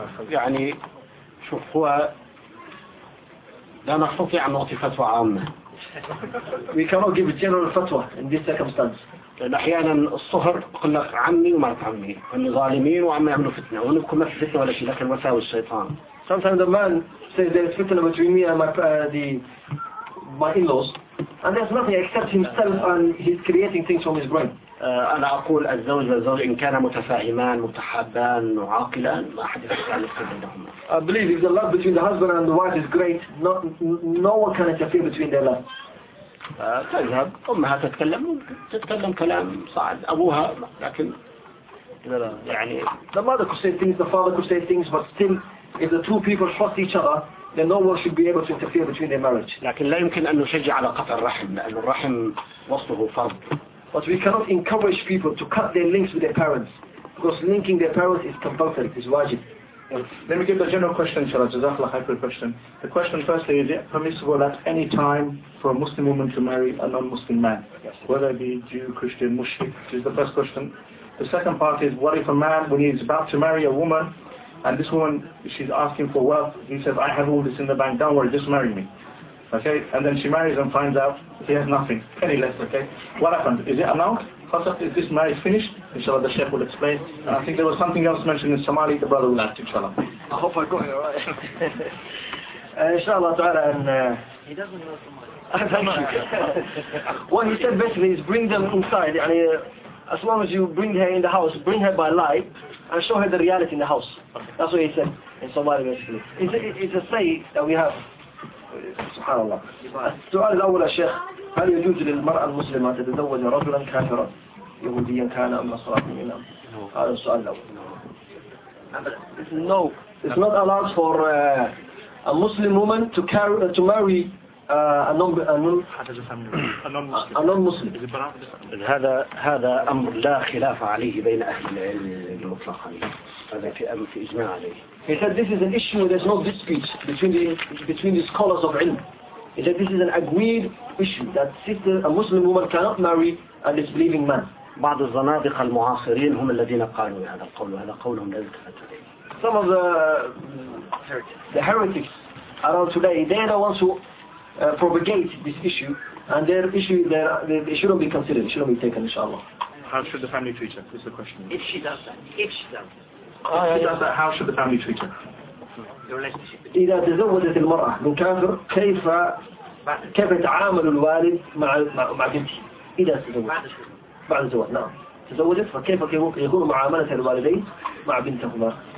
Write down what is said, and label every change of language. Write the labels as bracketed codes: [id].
[ar] يعني شوف هو لا نستطيع أن نعطي فتوى عامة. [en] We cannot give general fatwa in this circumstance. [ar] لأن أحيانا الصهر قلنا عمي وما عمي هم ظالمين وعم يعملوا فتنة ونبكم ما في فتنة ولا شيء لكن وساوي الشيطان. [en] Sometimes the man says there's fitna between me and my in-laws and there's nothing except himself and he's creating things from his brain. [ar] أنا أقول الزوج إن كان متفاهمان متحابان وعاقلان ما أحد يفعل الفتنة بينهما. [en] I believe if the love between the husband and the wife is great, no one can interfere between their love. [ar] تذهب أمها تتكلم كلام صعب أبوها لكن يعني [en] the mother could say things, the father could say things, but still if the two people trust each other then no one should be able to interfere between their marriage. [ar] لكن لا يمكن أن نشجع على قطع الرحم لأن الرحم وصله فرض. [en] But we cannot encourage people to cut their links with their parents because linking their parents is compulsory, is wajib. Let me give the general question, inshallah. Jazakallah khair for the question. The question firstly, is it permissible at any time for a Muslim woman to marry a non-Muslim man? Yes. Whether it be Jew, Christian, Mushrik, which is the first question. The second part is, what if a man, when he's about to marry a woman, and this woman, she's asking for wealth, he says, I have all this in the bank, don't worry, just marry me. Okay, and then she marries and finds out he has nothing, penniless, okay? What happened? Is it annulled? Is this marriage finished? Inshallah, the chef will explain. And I think there was something else mentioned in Somali, the brother will ask, inshallah. I hope I got it right. inshallah, ta'ala, and... He doesn't know Somali. Thank you. What he said basically is bring them inside. Yani, as long as you bring her in the house, bring her by light, and show her the reality in the house. That's what he said in Somali, basically. It's a say that we have. SubhanAllah. [ar] السؤال الأول يا شيخ هل يجوز للمرأة المسلمة تتزوج رجلا كافرا يهوديا كان أم نصرانيا هذا السؤال الأول [en] No, it's not allowed for a Muslim woman to marry a non-Muslim. [ar] هذا أمر لا خلاف عليه بين أهل العلم المطلق هذا في أمر في إجماع عليه. [en] He said this is an issue where there's no dispute between the scholars of ilm. He said this is an agreed issue that sister, a Muslim woman cannot marry a disbelieving man. بعض الزنادق المعاصرين هم الذين قالوا هذا القول وهذا قولهم لا يلتفت إليه. Some of the heretics around today, they are the ones who propagate this issue, and their issue they shouldn't be considered, shouldn't be taken, inshallah. How should the family treat her? Is the question. If she does that. How should the family treat her? [ar] إذا تزوجت المرأة من كافر كيف يتعامل الوالد مع بنتي إذا تزوجت بعد الزواج نعم تزوجت فكيف يكون معاملة الوالدين مع بنتهما؟